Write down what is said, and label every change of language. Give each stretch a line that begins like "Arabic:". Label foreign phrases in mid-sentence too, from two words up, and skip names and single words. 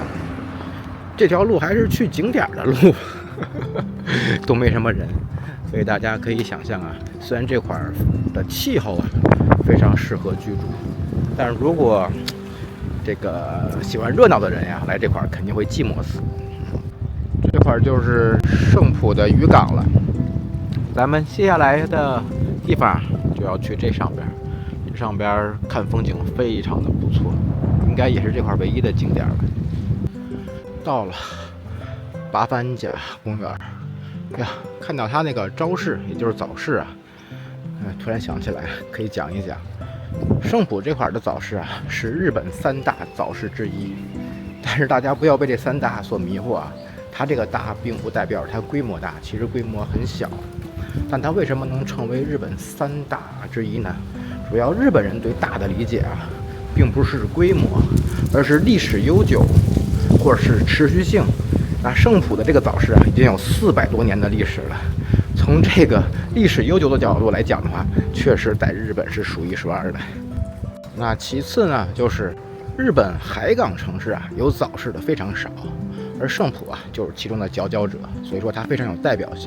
Chinese: 這條路還是去景點的路，都沒什麼人，所以大家可以想象啊，雖然這塊的氣候啊非常適合居住，但是如果這個喜歡熱鬧的人呀，來這塊肯定會寂寞死。這塊就是聖浦的漁港了，咱們接下來的地方就要去這上邊，這上邊看風景非常的不錯，應該也是這塊唯一的景點了。到了八幡甲公園呀，看到它那個招式，也就是早市啊，突然想起來可以講一講。聖浦這塊的早市啊，是日本3大早市之一，但是大家不要被這3大所迷惑啊，它這個大並不代表它規模大，其實規模很小。但它為什麼能成為日本3大之一呢？主要日本人對大的理解啊，並不是規模，而是歷史悠久，或者是持續性。那聖浦的這個早市啊，已經有400多年的歷史了。從這個歷史悠久的角度來講的話，確實在日本是數一數二的。那其次呢，就是日本海港城市啊，有早市的非常少，而聖浦啊，就是其中的佼佼者，所以說它非常有代表性。